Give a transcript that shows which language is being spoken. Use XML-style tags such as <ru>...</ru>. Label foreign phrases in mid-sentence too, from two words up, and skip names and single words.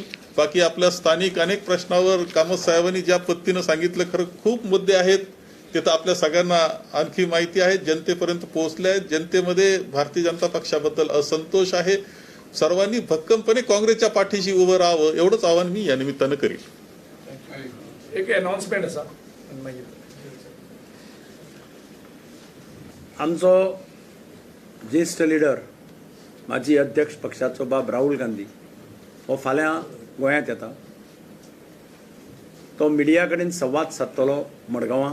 <mr>बाकी आपल्या स्थानिक अनेक प्रश्नावर कामत साहेबांनी ज्या पद्धतीनं सांगितलं, खरं खूप मुद्दे आहेत, ते तर आपल्या सगळ्यांना आणखी माहिती आहे, जनतेपर्यंत पोहोचले आहेत. जनतेमध्ये भारतीय जनता पक्षाबद्दल असंतोष आहे. सर्वांनी भक्कमपणे काँग्रेसच्या पाठीशी उभं राहावं एवढंच आवाहन मी या निमित्तानं करील.</mr> <kok>एक अनाउन्समेंट आसा मागीर आमचो ज्येष्ठ लिडर माजी अध्यक्ष पक्षाचो बाब राहुल गांधी हो फाल्यां गोंयांत येता. तो मिडिया कडेन संवाद सादतलो मडगांवां.</kok>